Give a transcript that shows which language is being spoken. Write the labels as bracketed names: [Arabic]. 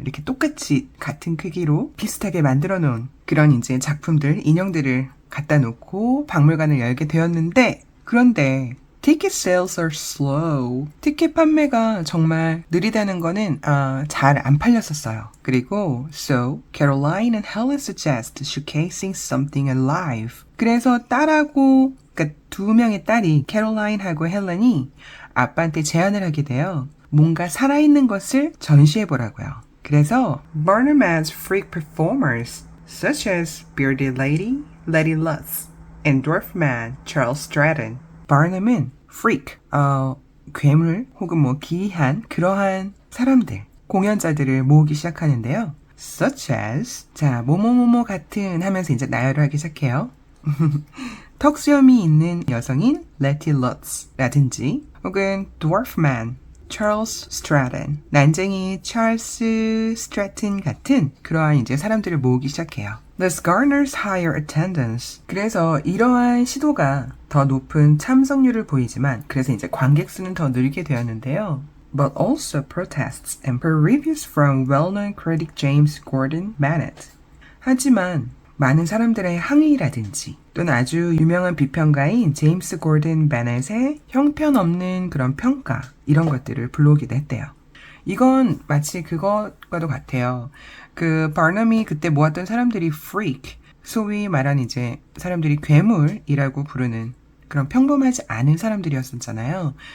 [Korean] 이렇게 똑같이 같은 크기로 비슷하게 만들어 놓은 그런 이제 작품들, 인형들을 갖다 놓고 박물관을 열게 되었는데, 그런데 [English] ticket sales are slow. [Korean] 티켓 판매가 정말 느리다는 거는 잘 안 팔렸었어요. 그리고 [English] so Caroline and Helen suggest showcasing something alive. [Korean] 그래서 딸하고, 그러니까 두 명의 딸이 캐롤라인하고 헬렌이 아빠한테 제안을 하게 돼요. 뭔가 살아있는 것을 전시해보라고요. 그래서 [English] Barnum adds freak performers such as Bearded Lady, Letty Lutz, and Dwarf Man, Charles Stratton. [Korean] 바르넘은 freak, 괴물 혹은 뭐 기이한 그러한 사람들, 공연자들을 모으기 시작하는데요. Such as, 자, 뭐뭐뭐뭐 같은 하면서 이제 나열을 하기 시작해요. 턱수염이 있는 여성인 Letty Lutz라든지 혹은 Dwarf Man, Charles Stratton, 난쟁이 찰스 스트래튼 같은 그러한 이제 사람들을 모으기 시작해요. [English] This garners higher attendance. [Korean] 그래서 이러한 시도가 더 높은 참석률을 보이지만, 그래서 이제 관객 수는 더 늘게 되었는데요. [English] But also protests and peer reviews from well-known critic James Gordon Bennett. [Korean] 하지만 많은 사람들의 항의라든지 또는 아주 유명한 비평가인 제임스 고든 베넷의 형편없는 그런 평가, 이런 것들을 불러오기도 했대요. 이건 마치 그것과도 같아요. 그 바나미 그때 모았던 사람들이 freak, 소위 말한 이제 사람들이 괴물이라고 부르는 그런 평범하지 않은 사람들이었었잖아요.